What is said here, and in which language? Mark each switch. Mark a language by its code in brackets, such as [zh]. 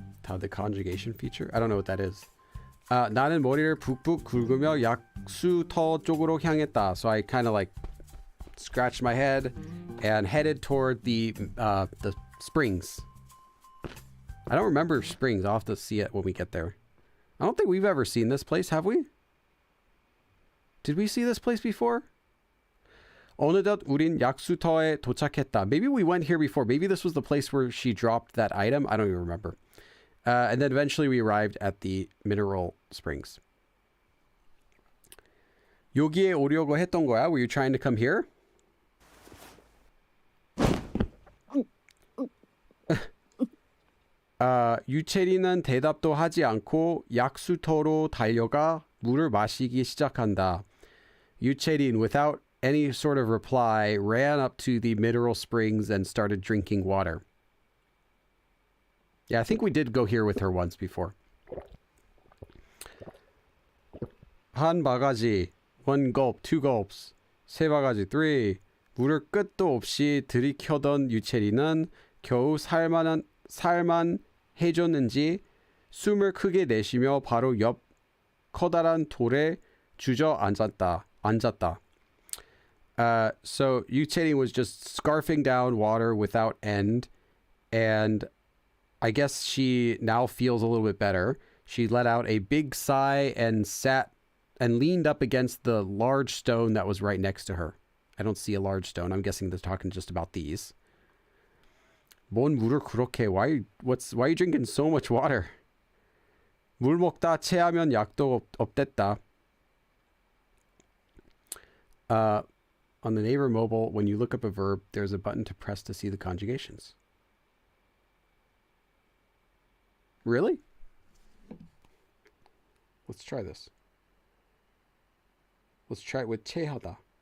[en] The conjugation feature? I don't know what that is. [ko] 나는 머리를 푹푹 긁으며 약수터 쪽으로 향했다. [en] So I kind of like scratched my head and headed toward the springs. I don't remember springs. I'll have to see it when we get there. I don't think we've ever seen this place, have we? Did we see this place before? [ko] 어느덧 우린 약수터에 도착했다. [en] Maybe we went here before. Maybe this was the place where she dropped that item. I don't even remember. And then eventually we arrived at the mineral springs. [ko] 여기에 오려고 했던 거야? [en] Were you trying to come here? [ko] 유채리는 대답도 하지 않고 약수터로 달려가 물을 마시기 시작한다. [en] 유채린, without any sort of reply, ran up to the mineral springs and started drinking water. Yeah, I think we did go here with her once before. [ko] 한 바가지, [en] one gulp, two gulps, [ko] 세 바가지, [en] three. [ko] 물을 끝도 없이 들이켜던 유채리는 겨우 살만 해줬는지 숨을 크게 내쉬며 바로 옆 커다란 돌에 주저앉았다. [en] So 유채리 was just scarfing down water without end, and I guess she now feels a little bit better. She let out a big sigh and sat and leaned up against the large stone that was right next to her. I don't see a large stone. I'm guessing they're talking just about these. [ko] 뭔 물을 그렇게? [en] Why are you drinking so much water? [ko] 물 먹다 체하면 약도 없댔다. [en] On the Naver mobile, when you look up a verb, there's a button to press to see the conjugations. Really? Let's try this. Let's try it with 체하다.